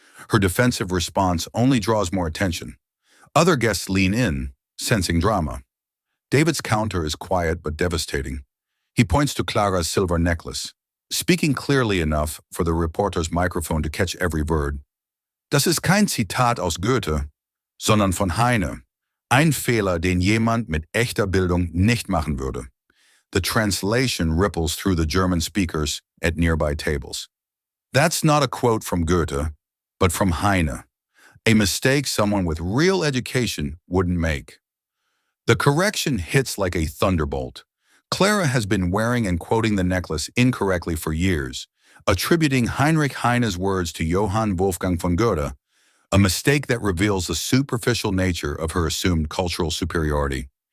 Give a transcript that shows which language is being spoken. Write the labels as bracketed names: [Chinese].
[English] Her defensive response only draws more attention. Other guests lean in, sensing drama. David's counter is quiet but devastating. He points to Klara's silver necklace, speaking clearly enough for the reporter's microphone to catch every word. [German] "Das ist kein Zitat aus Goethe, sondern von Heine. Ein Fehler, den jemand mit echter Bildung nicht machen würde." [English] The translation ripples through the German speakers at nearby tables. That's not a quote from Goethe, but from Heine, a mistake someone with real education wouldn't make. The correction hits like a thunderbolt. Klara has been wearing and quoting the necklace incorrectly for years, attributing Heinrich Heine's words to Johann Wolfgang von Goethe, a mistake that reveals the superficial nature of her assumed cultural superiority.